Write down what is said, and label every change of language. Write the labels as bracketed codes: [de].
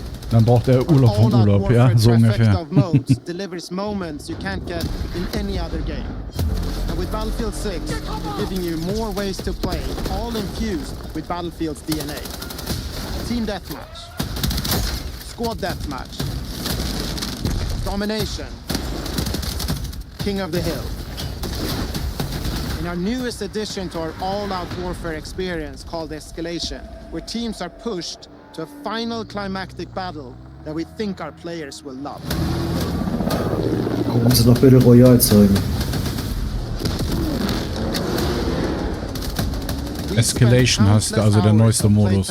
[de] Dann braucht er Urlaub vom Urlaub, ja, so ungefähr. [en] Of modes delivers moments you can't get in any other game. And with Battlefield 6, we're giving you more ways to play, all infused with Battlefield's DNA. Team deathmatch, squad deathmatch, domination, King of the Hill. In our newest addition to our all-out warfare experience called Escalation, where teams are pushed to a final climactic battle that we think our players will love. [de] Warum sie noch Battle Royale zeigen? Escalation heißt also der neueste Modus.